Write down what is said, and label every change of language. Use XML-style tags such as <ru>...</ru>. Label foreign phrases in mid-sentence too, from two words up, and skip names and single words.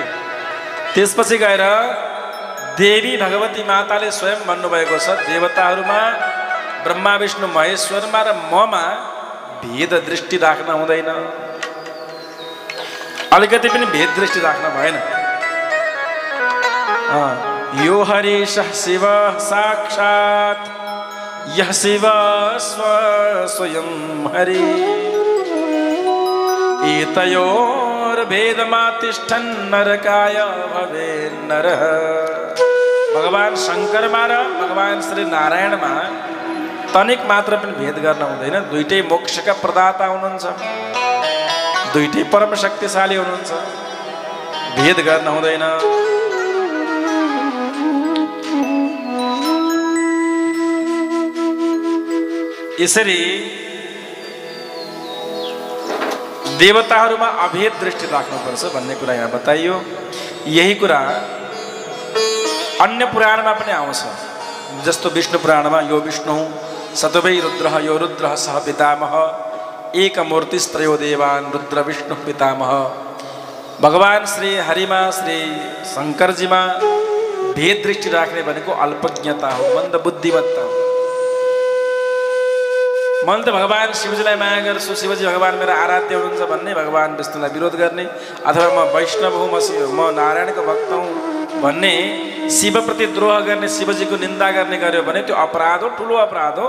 <ne>त्यसपछि गएर देवी भगवती माताले स्वयं भन्नुभएको छ, देवताहरूमा ब्रह्मा विष्णु महेश्वरमा र ममा भेद दृष्टि राख्न हुँदैन। अलिकति पनि भेद दृष्टि राख्न भएन।</ne> <sa>यो हरिश शिव साक्षात् यह शिव स्वयं हरि एतयोर्भेदमा तिष्ठन् नरकाय भवे नरः।</sa> <ne>भगवान शङ्करमा र भगवान श्री नारायणमा तनिक मात्र पनि भेद गर्न हुँदैन। दुईटै मोक्षका प्रदाता हुनुहुन्छ, दुईटै परम शक्तिशाली हुनुहुन्छ, भेद गर्न हुँदैन। यसरी देवताहरूमा अभेद दृष्टि राख्नुपर्छ भन्ने कुरा यहाँ बताइयो। यही कुरा अन्य पुराणमा पनि आउँछ। जस्तो विष्णु पुराणमा</ne> <sa>यो विष्णु सतवै रुद्रः यो रुद्रः सह पितामह एकमूर्तिस्त्रयो देवान् रुद्र विष्णु पितामह।</sa> <ne>भगवान श्री हरिमा श्री शङ्करजीमा भेद दृष्टि राख्ने भनेको अल्पज्ञता हो, मन्द बुद्धिमत्ता हो। मन त भगवान शिवजीलाई माया गर्छु, शिवजी भगवान मेरो आराध्य हुनुहुन्छ भन्ने, भगवान विष्णुलाई विरोध गर्ने, अथवा म वैष्णव हुँ, म नारायणको भक्त हुँ भन्ने, शिवप्रति द्रोह गर्ने, शिवजीको निन्दा गर्ने गर्यो भने त्यो अपराध हो, ठुलो अपराध हो।</ne>